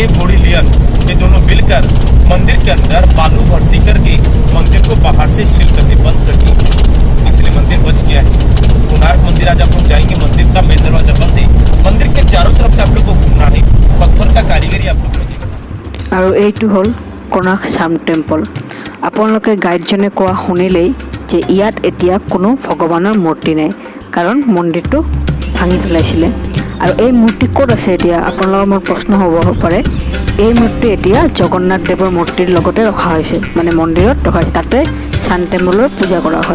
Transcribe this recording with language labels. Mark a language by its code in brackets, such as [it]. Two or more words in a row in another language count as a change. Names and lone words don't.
[hi] बोडिलियन ये दोनों मिलकर मंदिर के अंदर बालू भर्ती करके मंदिर को बाहर से सील करके बंद कर दिया, इसलिए मंदिर बच गया है। कोणार्क मंदिर आज आप लोग जाएंगे, मंदिर का मेन दरवाजा बंद है। मंदिर के चारों तरफ से आप लोग को घूमना है, पत्थर का कारीगरी आप लोग को देखना। [as] আৰু এইটো হ'ল কোনাৰ্ক ছান টেম্পল। আপোনালোকে গাইডজনে কোৱা শুনিলেই যে ইয়াত এতিয়া কোনো ভগৱানৰ মূৰ্তি নাই, কাৰণ মন্দিৰটো ভাঙি পেলাইছিলে। আৰু এই মূৰ্তি ক'ত আছে এতিয়া আপোনালোকৰ মোৰ প্ৰশ্ন হ'ব পাৰে। এই মূৰ্তি এতিয়া জগন্নাথ দেৱৰ মূৰ্তিৰ লগতে ৰখা হৈছে, মানে মন্দিৰত ৰখা হৈছে, তাতে ছান টেম্পলৰ পূজা কৰা হয়।